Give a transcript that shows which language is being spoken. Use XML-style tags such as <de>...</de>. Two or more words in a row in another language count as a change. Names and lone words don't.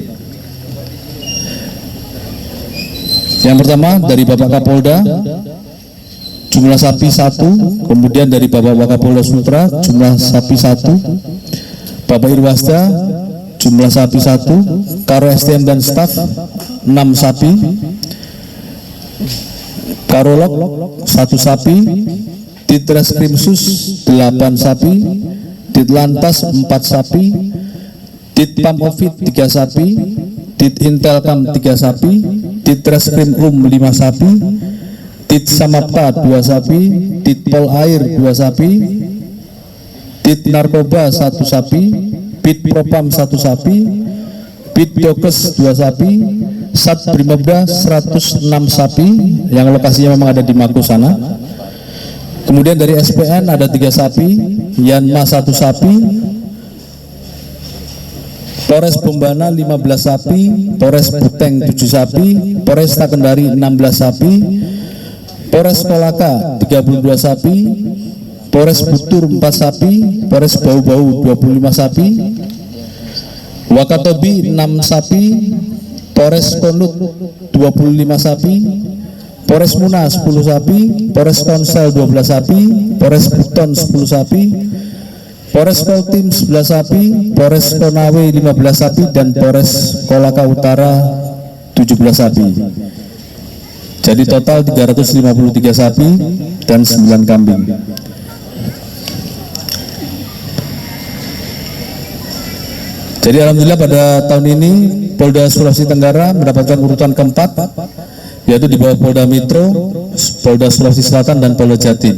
<id>Yang pertama dari Bapak Kapolda jumlah sapi 1, kemudian dari Bapak Wakapolda Sultra jumlah sapi 1, Bapak Irwasda jumlah sapi 1, Karo SDM dan staf 6 sapi, Karolog 1 sapi, Ditreskrimsus 8 sapi, Ditlantas 4 sapi, Ditpam Ovid 3 sapi, Ditintelkam 3 sapi, Ditreskrim 5 sapi, Dit Samapta 2 sapi, Ditpol Air 2 sapi, Dit Narkoba 1 sapi, Bit Propam 1 sapi, Bit Dokes 2 sapi, Sat Brimobda 106 sapi yang lokasinya memang ada di Maku sana. Kemudian dari SPN ada 3 sapi, Yanma 1 sapi, Polres Bombana 15 sapi, Polres Buteng 7 sapi, Polres Kendari 16 sapi, Polres Kolaka 32 sapi, Polres Butur 4 sapi, Polres Bau-Bau 25 sapi, Wakatobi 6 sapi, Polres Konut 25 sapi, Polres Muna 10 sapi, Polres Konsel 12 sapi, Polres Buton 10 sapi, Polres Koltim 11 sapi, Polres Konawe 15 sapi, dan Polres Kolaka Utara 17 sapi. Jadi total 353 sapi dan 9 kambing. Jadi alhamdulillah pada tahun ini Polda Sulawesi Tenggara mendapatkan urutan keempat, yaitu di bawah Polda Metro, Polda Sulawesi Selatan, dan Polda Jatim.</id>